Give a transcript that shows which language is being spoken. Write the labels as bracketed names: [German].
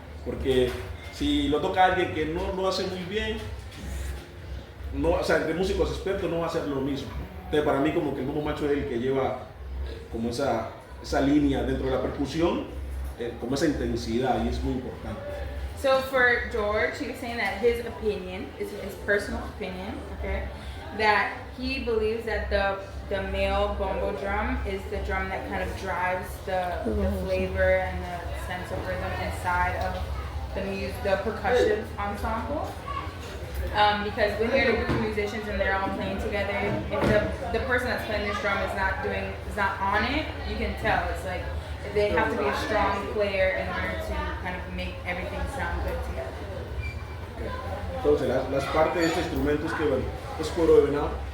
[Spanish] Porque si lo toca alguien que no lo hace muy bien, no, o sea, entre músicos expertos no va a hacer lo mismo. Entonces, para mí, como que el bombo macho es el que lleva como esa línea dentro de la percusión, como esa intensidad, y es muy importante. [English] So for George, he was saying that his opinion is his personal opinion, okay, that he believes that the male bongo drum is the drum that kind of drives the flavor and the sense of rhythm inside of the percussion ensemble. Because when you're in a group of musicians and they're all playing together, if the person that's playing this drum is not on it, you can tell. It's like they have to be a strong player in order to kind of make everything sound good together. [Spanish] Entonces, las partes de este instrumento es que, bueno, es cuero de venado.